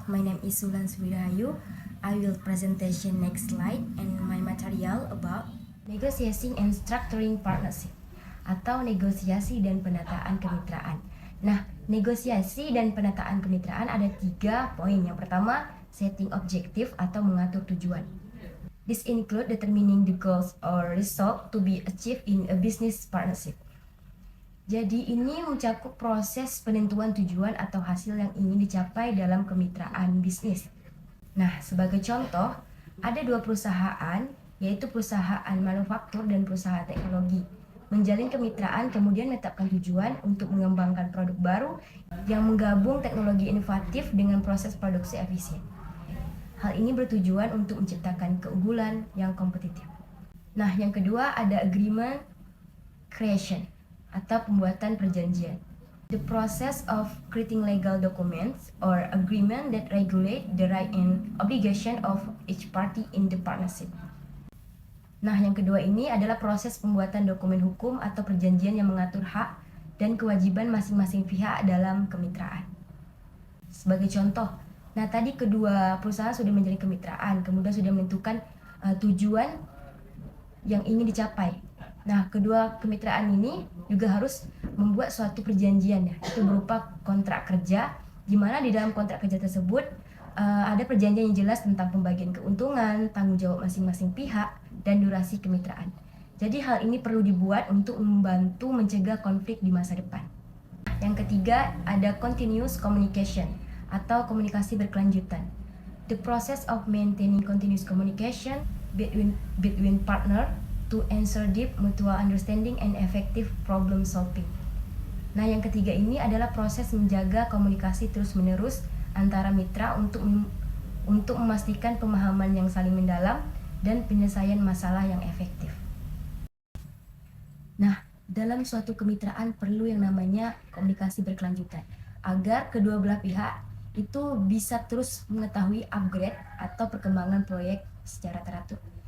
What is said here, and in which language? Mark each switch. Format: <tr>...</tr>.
<en>My name is Sulan Suwirahayu. I will presentation next slide and my material about negotiating and structuring partnership</en> <id>atau negosiasi dan penataan kemitraan. Nah, negosiasi dan penataan kemitraan ada 3 poin. Yang pertama, setting objektif atau mengatur tujuan.</id> <en>This include determining the goals or result to be achieved in a business partnership.</en> <id>Jadi ini mencakup proses penentuan tujuan atau hasil yang ingin dicapai dalam kemitraan bisnis. Nah, sebagai contoh, ada 2 perusahaan, yaitu perusahaan manufaktur dan perusahaan teknologi. Menjalin kemitraan kemudian menetapkan tujuan untuk mengembangkan produk baru yang menggabung teknologi inovatif dengan proses produksi efisien. Hal ini bertujuan untuk menciptakan keunggulan yang kompetitif. Nah, yang kedua ada agreement creation atau pembuatan perjanjian.</id> <en>The process of creating legal documents or agreement that regulate the right and obligation of each party in the partnership.</en> <id>Nah, yang kedua ini adalah proses pembuatan dokumen hukum atau perjanjian yang mengatur hak dan kewajiban masing-masing pihak dalam kemitraan. Sebagai contoh, nah tadi kedua perusahaan sudah menjalin kemitraan, kemudian sudah menentukan tujuan yang ingin dicapai. Nah, kedua kemitraan ini juga harus membuat suatu perjanjian ya, itu berupa kontrak kerja, di mana di dalam kontrak kerja tersebut ada perjanjian yang jelas tentang pembagian keuntungan, tanggung jawab masing-masing pihak, dan durasi kemitraan. Jadi hal ini perlu dibuat untuk membantu mencegah konflik di masa depan. Yang ketiga ada continuous communication atau komunikasi berkelanjutan.</id> <en>The process of maintaining continuous communication between partner to ensure deep mutual understanding and effective problem solving.</en> <id>Nah, yang ketiga ini adalah proses menjaga komunikasi terus-menerus antara mitra untuk memastikan pemahaman yang saling mendalam dan penyelesaian masalah yang efektif. Nah, dalam suatu kemitraan perlu yang namanya komunikasi berkelanjutan agar kedua belah pihak itu bisa terus mengetahui upgrade atau perkembangan proyek secara teratur.</id>